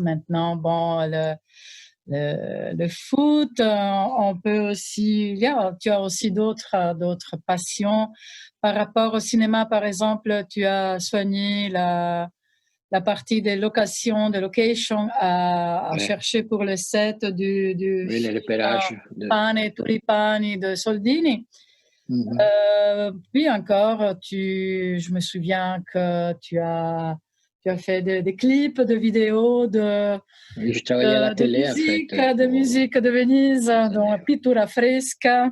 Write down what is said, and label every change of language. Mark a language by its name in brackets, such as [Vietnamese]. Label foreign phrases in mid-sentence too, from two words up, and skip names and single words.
[French] Maintenant, bon, le foot, on peut aussi, tu as aussi d'autres passions. Par rapport au cinéma, par exemple, tu as soigné la partie des locations, de location à ouais. chercher pour le set du Oui, le film repérage de. Pane e Tulipani de Soldini. Mhm. Puis encore, je me souviens que tu as Tu as fait des clips, de vidéos, Je travaillais à la télé, en fait. de musique de Venise, donc Pittura Fresca.